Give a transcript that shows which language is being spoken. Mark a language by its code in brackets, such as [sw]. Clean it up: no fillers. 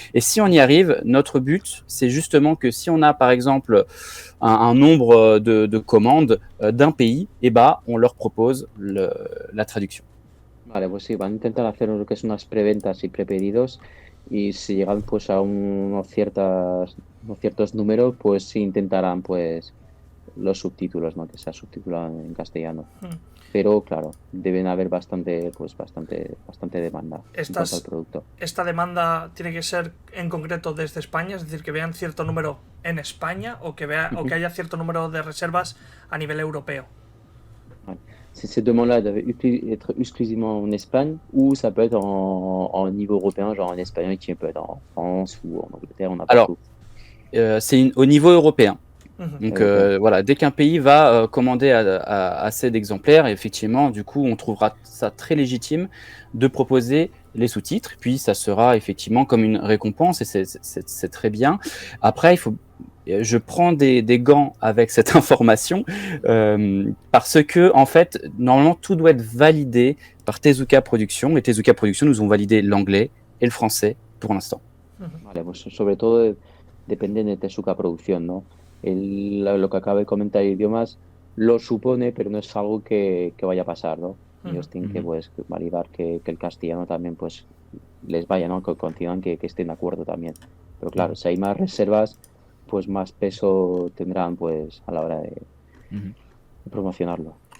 [fr] Et si on y arrive, notre but, c'est justement que si on a par exemple un nombre de commandes d'un pays, et on leur propose la traduction. [es] Vale, pues sí, van a intentar hacer lo que es unas preventas y prepedidos y si llegan pues a unos ciertos números, pues sí intentarán pues los subtítulos, ¿no? Que sea subtitulado en castellano. Pero claro, deben haber bastante demanda en cuanto al producto. ¿Esta demanda tiene que ser en concreto desde España? Es decir, que vean cierto número en España o que haya cierto número de reservas a nivel europeo. [fr] Ouais. Cette demande-là doit être exclusivement en Espagne ou ça peut être en niveau européen, genre en espagnol qui peut être en France ou en Angleterre, on a partout. Alors, c'est au niveau européen. Donc voilà, dès qu'un pays va commander assez d'exemplaires, effectivement, du coup, on trouvera ça très légitime de proposer les sous-titres. Puis ça sera effectivement comme une récompense et c'est très bien. Après, je prends des gants avec cette information parce que en fait, normalement, tout doit être validé par Tezuka Productions et Tezuka Productions nous ont validé l'anglais et le français pour l'instant. [es] Vale, pues sobre todo depende de Tezuka Productions, ¿no? Lo que acaba de comentar de idiomas lo supone, pero no es algo que vaya a pasar, ¿no? Ellos tienen que pues validar que el castellano también pues les vaya, ¿no? Que consigan que estén de acuerdo también. Pero claro, si hay más reservas, pues más peso tendrán pues a la hora de promocionarlo.